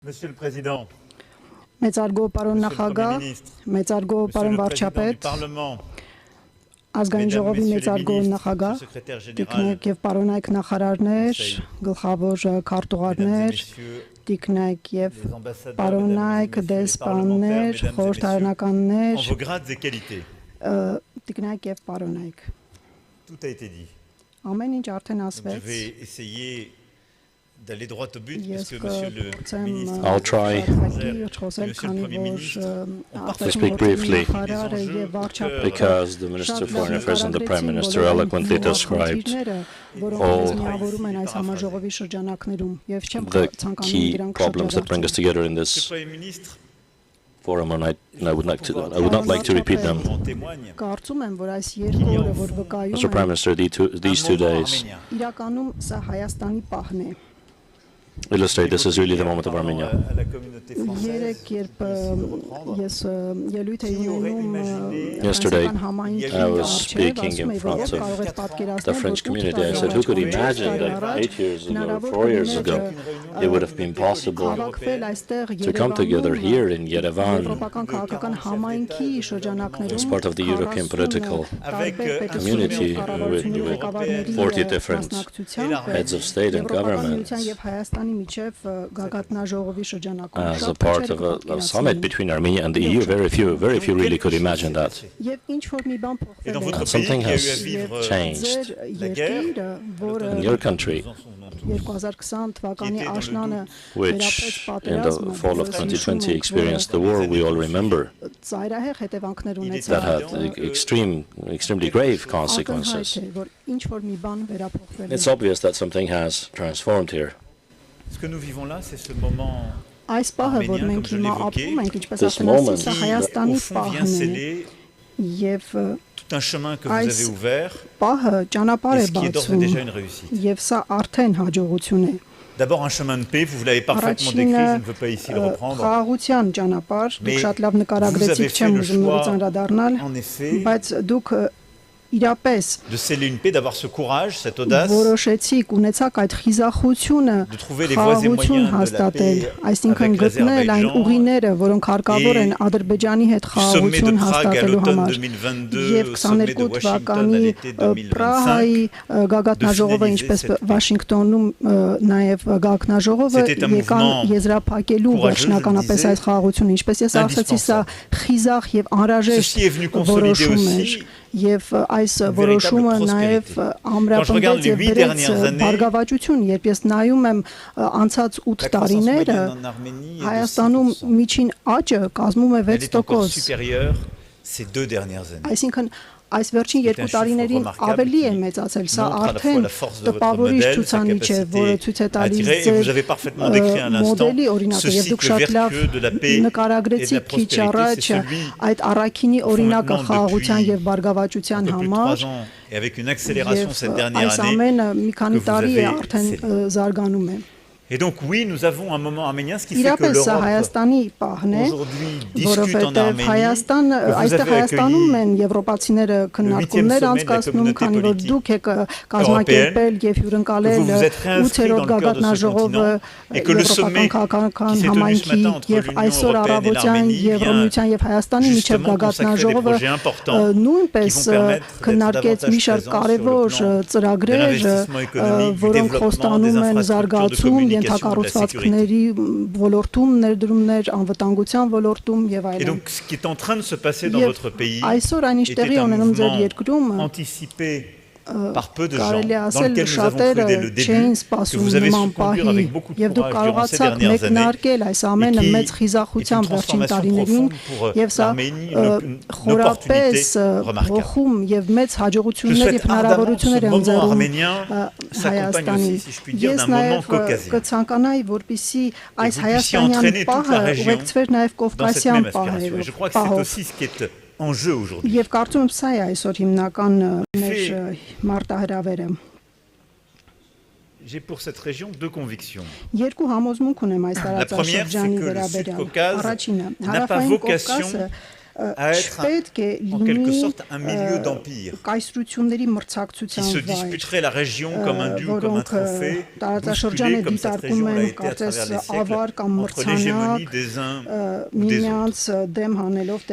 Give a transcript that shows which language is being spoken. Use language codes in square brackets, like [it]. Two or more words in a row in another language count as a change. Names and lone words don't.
[fr] Monsieur le Président, [hy] Մեծարգո պարոն [fr] Monsieur le Premier [hy] նախագահ, [fr] ministre, [hy] մեծարգո [fr] Monsieur [hy] պարոն [fr] le Président du [hy] վարչապետ, [fr] Parlement, [hy] ազգային [fr] Mesdames, [hy] ժողովի [fr] Messieurs les [hy] մեծարգո [fr] ministres, [hy] նախագահ, [fr] Monsieur le Secrétaire général, [hy] տիկնայք եւ պարոնայք նախարարներ, [fr] Conseil, [hy] գլխավոր [fr] Mesdames et [hy] քարտուղարներ, [fr] Messieurs [hy] տիկնայք եւ [fr] les ambassadeurs, [hy] պարոնայք, [fr] Mesdames et Messieurs les [hy] դեսպաններ, [fr] parlementaires, Mesdames et Messieurs, [hy] խորհրդարանականներ, [fr] en vos grades et qualités. [hy] տիկնայք եւ պարոնայք։ [fr] Tout a été dit. [hy] Ամեն ինչ արդեն [fr] Donc, je [hy] ասվեց։ [fr] vais essayer d'aller droit au but, [hy] Ես [fr] puisque Monsieur le [hy] կփորձեմ [fr] ministre, [en] I'll try [hy] խոսել, [fr] Monsieur le [hy] քանի [fr] Premier [hy] որ [fr] ministre, [en] to speak briefly [hy] նախարարը եւ վարչապետը [en] because the Minister of Foreign Affairs and the Prime Minister eloquently described all the key problems that bring us together in [fr] Monsieur [en] this [fr] le Premier ministre, [en] forum, and I would not like to repeat them. [fr] en témoigne. [hy] Կարծում եմ, որ այս երկու օրը, որ վկայում [en] Mr. Prime Minister, these 2 days [hy] իրականում սա Հայաստանի պահն է։ [en] illustrate this is really the moment of Armenia. [fr] À la communauté française, [hy] Երեք երբ ես ելույթ էի ունենում [en] Yesterday, [hy] համայնքի [en] I was [hy] առջև, [en] speaking [hy] ասում [en] in [hy] էի, [en] front [hy] որ [en] of [hy] կարող եք պատկերացնել, [en] the French community. I said, who could imagine that 8 years ago, 4 years ago, it would have been possible [hy] հավաքվել այստեղ [en] to come together here in Yerevan [hy] Եվրոպական քաղաքական համայնքի շրջանակներում [en] as part of the European political community with 40 different heads of state and government [hy] եւ Հայաստանի միջև գագաթնաժողովի շրջանակում [en] as a part of a summit between Armenia and the EU. Very few really could imagine that. [hy] Եվ ինչ որ մի բան [fr] Et dans [hy] փոխվել [fr] votre [hy] է [fr] pays [en] Something [fr] qui a eu à [en] has [fr] vivre [en] changed [fr] la guerre, [hy] երկիրը, որը [en] in your country, [hy] 2020 թվականի աշնանը [en] which in the fall of 2020 experienced the war we all remember, [hy] ծայրահեղ հետևանքներ [en] that [hy] ունեցավ։ [en] had extremely grave consequences. [hy] Ակնհայտ է, որ ինչ որ մի բան վերափոխվել է։ [en] It's obvious that something has transformed here. [fr] ce que nous vivons là, c'est ce moment [hy] Այս պահը, որ [fr] arménien, [hy] մենք [fr] comme je [hy] հիմա [fr] l'évoquais, [hy] ապրում ենք, ինչպես [en] this [hy] ասացի, [en] moment [hy] սա [fr] qui, [hy] Հայաստանի [fr] au fond, vient [hy] պահն է [fr] sceller [hy] եւ [fr] tout un chemin que vous avez ouvert, [hy] պահը ճանապարհ [fr] et [hy] է [fr] ce qui est d'ores et [hy] բացում [fr] déjà une réussite. [hy] եւ սա արդեն հաջողություն է։ [fr] D'abord un chemin de paix, vous l'avez parfaitement décrit, je ne veux pas ici le reprendre. [hy] Խաղաղության ճանապարհ, [fr] Mais [hy] դուք շատ լավ [fr] vous [hy] նկարագրեցիք, [fr] avez [hy] չեմ [fr] fait le [hy] ուզում նորից [fr] choix, [hy] անդրադառնալ, [fr] En effet, [hy] բայց դուք իրապես [fr] de sceller une paix, d'avoir ce courage, cette audace, [hy] որոշեցիք, ունեցաք այդ խիզախությունը, [fr] de trouver les voies et [hy] խաղաղություն [fr] moyens de la [hy] հաստատել, [fr] paix [hy] այսինքն [fr] avec [hy] գտնել այն [fr] l'Azerbaïdjan [hy] ուղիները, որոնք հարկավոր են Ադրբեջանի հետ [fr] du sommet de [hy] խաղաղություն [fr] Prague à [hy] հաստատելու [fr] l'automne [hy] համար։ [fr] 2022, [hy] Եվ [fr] au sommet de [hy] 22 [fr] Washington à [hy] թվականի [fr] l'été 2025, [hy] Պրահայի գագաթնաժողովը, [fr] de [hy] ինչպես [fr] finaliser cette [hy] Վաշինգտոնում նաև գագաթնաժողովը [fr] C'était un [hy] եկան [fr] mouvement [hy] եզրափակելու [fr] courageux, [hy] վերջնականապես [fr] je le [hy] այս խաղաղությունը, ինչպես ես ասացի, սա խիզախ եւ անհրաժեշտ [fr] Ceci est venu consolider [hy] որոշում էր [fr] aussi [hy] եւ այս [fr] une [hy] որոշումը [fr] véritable [hy] նաեւ [fr] prospérité. [hy] ամրապնդեց եւ [fr] les 8 [hy] բերեց [fr] dernières années, [hy] բարգավաճություն, երբ ես նայում եմ անցած 8 [fr] la croissance [hy] տարիները [fr] moyenne en Arménie est de [hy] Հայաստանում [fr] 6%. [hy] միջին աճը կազմում է [fr] Elle est encore [hy] 6%։ [fr] supérieure ces 2 dernières années. [hy] Այսինքն այս վերջին [fr] C'est un [hy] 2 տարիներին [fr] chiffre [hy] ավելի է [fr] remarquable [hy] մեծացել, [fr] qui [hy] սա [fr] montre à la fois [hy] արդեն [fr] la force de votre [hy] տպավորիչ [fr] modèle, sa [hy] ցուցանիշ է, որը [fr] capacité [hy] ցույց է [fr] à [hy] տալիս [fr] attirer, et vous avez parfaitement décrit à l'instant [hy] մոդելի օրինակը, [fr] ce [hy] եւ դուք [fr] cycle [hy] շատ լավ [fr] vertueux de la paix et de la [hy] նկարագրեցիք քիչ [fr] prospérité, [hy] առաջ [fr] c'est celui [hy] այդ առաքինի օրինակը [fr] maintenant [hy] խաղաղության [fr] depuis [hy] եւ բարգավաճության [fr] un peu plus de [hy] համար [fr] 3 ans et avec une accélération [hy] եւ [fr] cette dernière [hy] այս [fr] année. [hy] ամենը մի քանի [fr] que vous [hy] տարի է [fr] avez [hy] արդեն [fr] scellé. [hy] զարգանում է։ [fr] Et donc oui, nous avons un moment arménien, ce qui fait que [hy] Իրապես սա [fr] l'Europe [hy] Հայաստանի պահն է, [fr] aujourd'hui discute en [hy] որովհետև [fr] Arménie, [hy] Հայաստան [fr] que vous [hy] այստեղ [fr] avez [hy] Հայաստանում [fr] accueilli [hy] են եվրոպացիները քննարկումներ [fr] sommet de la [hy] անցկացնում, [fr] communauté [hy] քանի որ [fr] politique [hy] դուք եք կազմակերպել եւ [fr] que [hy] հյուրընկալել [fr] vous vous êtes réinscrit [hy] 8-րդ [fr] dans le cœur de ce [hy] գագաթնաժողովը [fr] continent et que le sommet [hy] եվրոպական [fr] qui s'est tenu ce [hy] համայնքի [fr] matin entre [hy] եւ [fr] l'Union [hy] այսօր [fr] européenne et [hy] առավոտյան [fr] l'Arménie [hy] Եվրոմիության եւ Հայաստանի միջև [fr] justement consacrer des [hy] գագաթնաժողովը [fr] projets importants [hy] նույնպես [fr] qui vont permettre d'être [hy] քննարկեց [fr] davantage [hy] մի շարք [fr] présents [hy] կարևոր [fr] sur le plan [hy] ծրագրեր, [fr] de l'investissement économique, du [hy] որոնք [fr] développement, [hy] խոստանում [fr] des [hy] են [fr] infrastructures de [hy] զարգացում, [fr] communication, de la [hy] ենթակառուցվածքների ոլորտում, ներդրումներ, անվտանգության ոլորտում եւ [fr] Et [hy] այլն։ [fr] donc ce qui est en train de se passer dans [hy] Եվ [fr] votre pays [hy] այսօր այն ինչ [fr] était [hy] տեղի [fr] un [hy] ունենում ձեր [fr] mouvement [hy] երկրում [fr] anticipé par peu de gens, [hy] կարելի [fr] dans [hy] ասել [fr] lequel nous avons cru [hy] շատերը [fr] dès le début, [hy] չէին [fr] que [hy] սպասում [fr] vous avez [hy] նման [fr] su conduire avec [hy] պահի [fr] beaucoup de [hy] եւ դուք [fr] courage durant ces [hy] կարողացաք [fr] dernières années, [hy] մեկնարկել այս ամենը [fr] et qui [hy] մեծ [fr] est [hy] խիզախությամբ [fr] une [hy] վերջին [fr] transformation [hy] տարիներին [fr] profonde pour [hy] եւ սա [fr] l'Arménie, une [hy] խորապես [fr] opportunité remarquable. [hy] փոխում եւ մեծ [fr] Je [hy] հաջողություններ եւ [fr] souhaite ardemment que ce [hy] հնարավորություններ են [fr] moment [hy] ձեռում [fr] arménien s'accompagne [hy] Հայաստանի։ [fr] aussi, si je puis dire, [hy] Ես [fr] d'un moment [hy] նաեւ [fr] caucasien. [hy] կցանկանայի, որպիսի այս [fr] vous puissiez [hy] հայաստանյան [fr] entraîner toute [hy] պահը [fr] la région [hy] ուղեկցվեր նաեւ [fr] dans cette [hy] կովկասյան [fr] même aspiration. Et je crois que c'est aussi ce qui est en jeu aujourd'hui. [hy] Եվ կարծում եմ սա է այսօր հիմնական մեր մարտահրավերը։ [fr] J'ai pour cette région 2 convictions. [hy] Երկու համոզմունք ունեմ այս [fr] La première, c'est [hy] տարածաշրջանի [fr] que le [hy] վերաբերյալ։ [fr] Sud-Caucase [hy] Առաջինը, [fr] n'a pas [hy] հարավային [fr] vocation [hy] Կովկասը [fr] à être en quelque sorte un milieu d'empire qui se disputerait la région comme un dû ou comme un trophée, bousculé comme cette région l'a été à travers les siècles, entre l'hégémonie des uns ou des autres.